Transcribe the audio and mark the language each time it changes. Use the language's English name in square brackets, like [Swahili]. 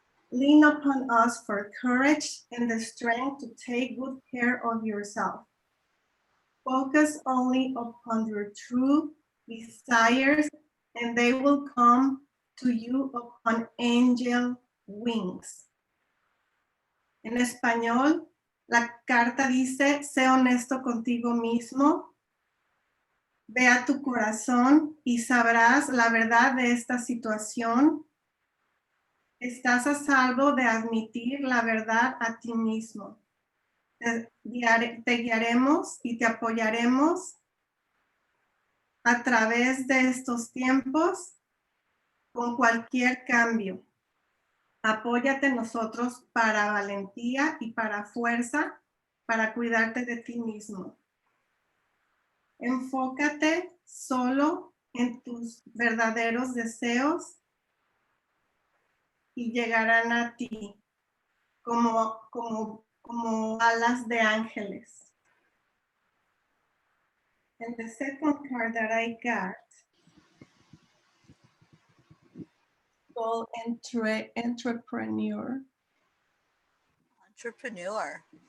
[English] Lean upon us for courage and the strength to take good care of yourself. Focus only upon your true desires and they will come to you upon angel wings. [Spanish] En español, la carta dice, sé honesto contigo mismo, ve a tu corazón y sabrás la verdad de esta situación. Estás a salvo de admitir la verdad a ti mismo. Te guiaremos y te apoyaremos a través de estos tiempos con cualquier cambio. Apóyate en nosotros para valentía y para fuerza, para cuidarte de ti mismo. Enfócate solo en tus verdaderos deseos y llegarán a ti como alas de ángeles. [English] And the second card that I got called entrepreneur. Entrepreneur.